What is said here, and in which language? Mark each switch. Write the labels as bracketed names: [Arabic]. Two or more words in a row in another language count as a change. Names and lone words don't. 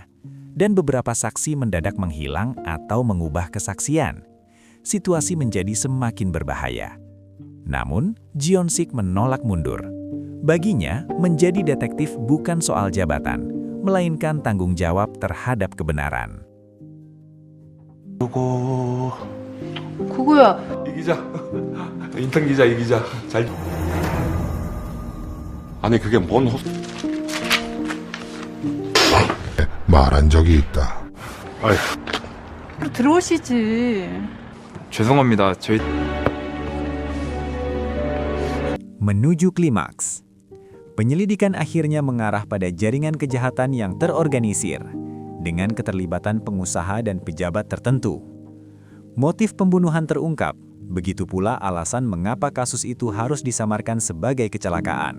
[Indonesian] Dan beberapa saksi mendadak menghilang atau mengubah kesaksian. Situasi menjadi semakin berbahaya. Namun, Jionsik menolak mundur. Baginya, menjadi detektif bukan soal jabatan, melainkan tanggung jawab terhadap kebenaran. [Korean] 그거야. 이 기자. 인턴 기자, 이 기자. 잘. 아니, 그게 뭔 말한 적이 있다. 들어오시지. 죄송합니다. 저희 [Indonesian] Menuju klimaks. Penyelidikan akhirnya mengarah pada jaringan kejahatan yang terorganisir, dengan keterlibatan pengusaha dan pejabat tertentu. Motif pembunuhan terungkap, begitu pula alasan mengapa kasus itu harus disamarkan sebagai kecelakaan.